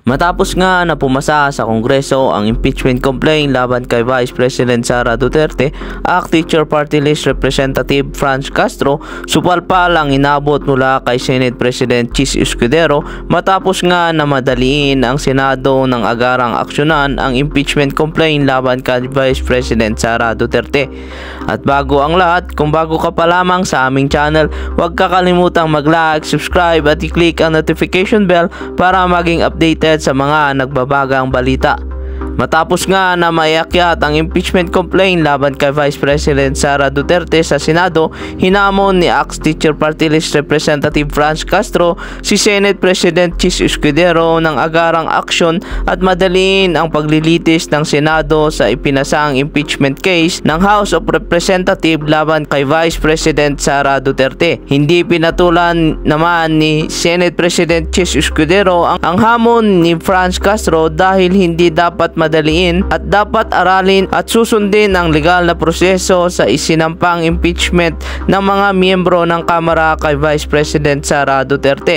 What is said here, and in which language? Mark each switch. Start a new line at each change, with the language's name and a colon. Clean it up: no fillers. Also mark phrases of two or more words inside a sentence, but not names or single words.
Filipino: Matapos nga na pumasa sa Kongreso ang
English: impeachment complaint
Filipino: laban kay Vice President Sara Duterte, ACT Teacher Party List Representative Franz Castro, supalpal ang inabot mula kay Senate President Chis Escudero matapos nga na madaliin ang Senado ng agarang aksyonan ang
English: impeachment complaint
Filipino: laban kay Vice President Sara Duterte. At bago ang lahat, kung bago ka pa lamang sa aming channel, huwag kakalimutang mag-like, subscribe at i-click ang
English: notification bell
Filipino: para maging updated sa mga nagbabagang balita. Matapos nga na maiakyat ang
English: impeachment complaint
Filipino: laban kay Vice President Sara Duterte sa Senado, hinamon ni ACT Teacher Party List Representative Franz Castro si Senate President Chis Escudero ng agarang aksyon at madaliin ang paglilitis ng Senado sa ipinasang
English: impeachment case
Filipino: ng House of Representatives laban kay Vice President Sara Duterte. Hindi pinatulan naman ni Senate President Chis Escudero ang hamon ni Franz Castro dahil hindi dapat madaliin at dapat aralin at susundin ang legal na proseso sa isinampang impeachment ng mga miyembro ng Kamara kay Vice President Sara Duterte.